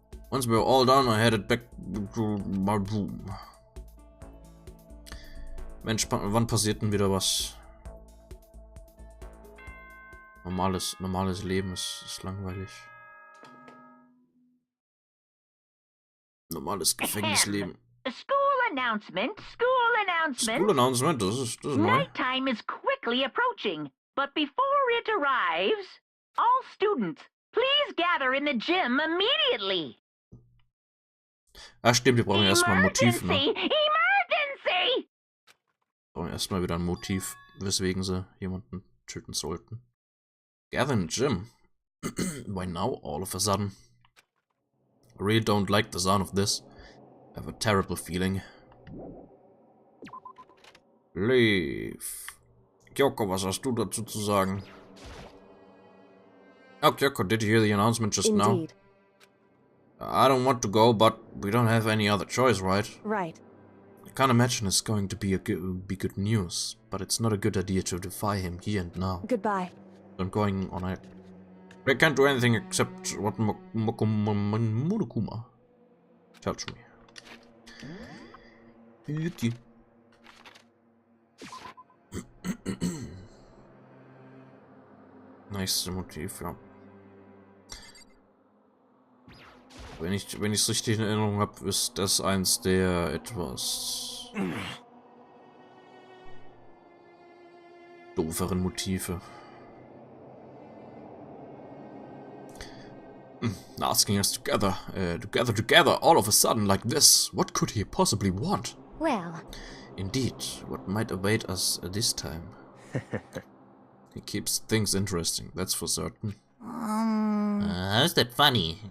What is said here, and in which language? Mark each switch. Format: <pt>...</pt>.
<en>Once we were all done, I headed back to my room.</en> <de>Mensch, wann passiert denn wieder was? Normales Leben ist langweilig. Normales Gefängnisleben.</de> <en>School announcement, School announcement,</en> <de>das ist neu.</de> <en>Nighttime is quickly approaching, but before it arrives, all students, please gather in the gym immediately.</en> <de>Ah, stimmt, wir brauchen erstmal ein Motiv, ne?</de> <en>Emergency!</en> <de>Wir brauchen erstmal wieder ein Motiv, weswegen sie jemanden töten sollten.</de> <en>Gather in the gym. Why now, all of a sudden? I really don't like the sound of this. I have a terrible feeling. Leave.</en> <de>Kyoko, was hast du dazu zu sagen?</de> <en>Oh, Kyoko, did you hear the announcement just Indeed. now? I don't want to go, but we don't have any other choice, right? Right. I can't imagine it's going to be good news, but it's not a good idea to defy him here and now. Goodbye. I'm going on it. I can't do anything except what Monokuma tells me. Okay. Nice</en> <de>Motiv, ja. Wenn ich es richtig in Erinnerung habe, ist das eins der etwas dooferen Motive.</de> <en>Asking us together, all of a sudden like this. What could he possibly want? Well... Indeed, what might await us this time? He keeps things interesting, that's for certain. How's that funny?</en>